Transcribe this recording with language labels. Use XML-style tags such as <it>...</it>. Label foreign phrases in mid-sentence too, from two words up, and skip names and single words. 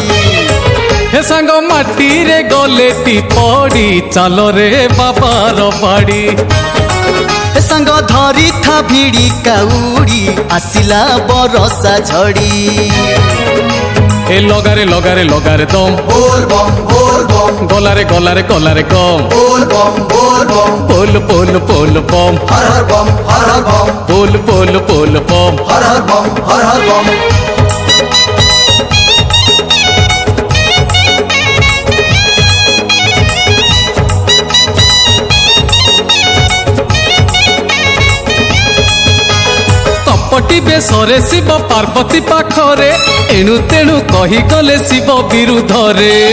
<or>ହେ ସାଙ୍ଗ ମାଟିରେ ଗଲେଟି ପଡ଼ି ଚାଲରେ ବାବାର ବାଡ଼ି। ଏ ସାଙ୍ଗ ଧରିଥା ଭିଡ଼ି କାଉଡ଼ି ଆସିଲା ବରଷା ଝଡ଼ି। ଏ ଲଗାରେ ଲଗାରେ ଲଗାରେ ଦମ</or> <hi>बोल बम</hi> <or>ଗଲାରେ ଗଲାରେ ଗଲାରେ ଗମ</or> <hi>बोल बम पोल पोल पोल बम हर हर बम हर हर बम पोल पोल पोल बम। हर हर बम हर हर बम।</hi> <or>କପଟି ବେଶରେ ଶିବ ପାର୍ବତୀ ପାଖରେ ଏଣୁ ତେଣୁ କହିଗଲେ ଶିବ ବିରୁଦ୍ଧରେ।</or>